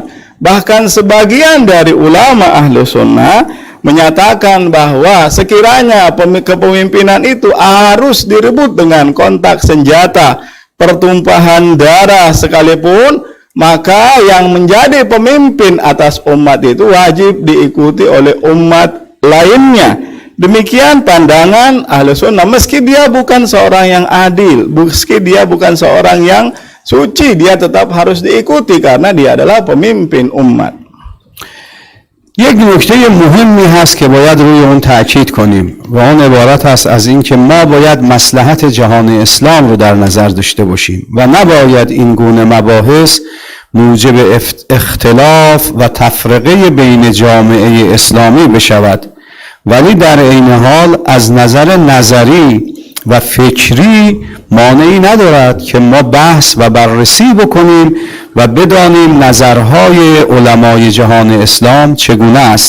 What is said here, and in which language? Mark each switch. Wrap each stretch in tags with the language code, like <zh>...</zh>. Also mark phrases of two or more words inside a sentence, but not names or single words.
<id>Bahkan sebagian dari ulama ahli sunnah menyatakan bahwa sekiranya kepemimpinan itu harus direbut dengan kontak senjata, pertumpahan darah sekalipun, maka yang menjadi pemimpin atas umat itu wajib diikuti oleh umat lainnya. Demikian pandangan ahli sunnah, meski dia bukan seorang yang adil, meski dia bukan seorang yang suci, dia tetap harus diikuti karena dia adalah pemimpin umat.</id> <fa>یک نکته مهمی هست که باید روی اون تأکید کنیم و اون عبارت است از این که ما باید مصلحت جهان اسلام رو در نظر داشته باشیم و نباید این گونه مباحث موجب اختلاف و تفرقه بین جامعه اسلامی بشود، ولی در عین حال از نظر نظری و فکری مانعی ندارد که ما بحث و بررسی بکنیم و بدانیم نظرهای علمای جهان اسلام چگونه است.</fa>